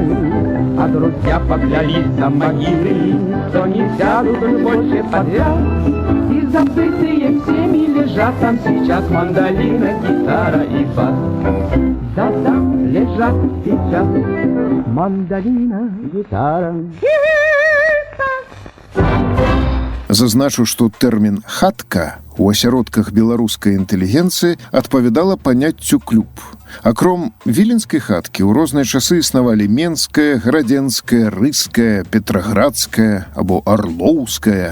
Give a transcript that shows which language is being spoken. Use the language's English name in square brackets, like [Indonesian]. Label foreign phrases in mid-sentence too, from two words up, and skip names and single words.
[Russian] А друзья поклялись за могилы, что не сядут уж больше подряд. И забытые всеми лежат там сейчас: мандолина, гитара и бас. Да-да, лежат сейчас: мандолина, гитара. [Belarusian] Зазначу, што тэрмін «хатка» у асяродках беларускай інтэлігенцыі адпавядала паняццю «клуб». Акром віленскай хаткі ў розныя часы існавалі менская, градзенская, рыская, петраградская або арлоўская.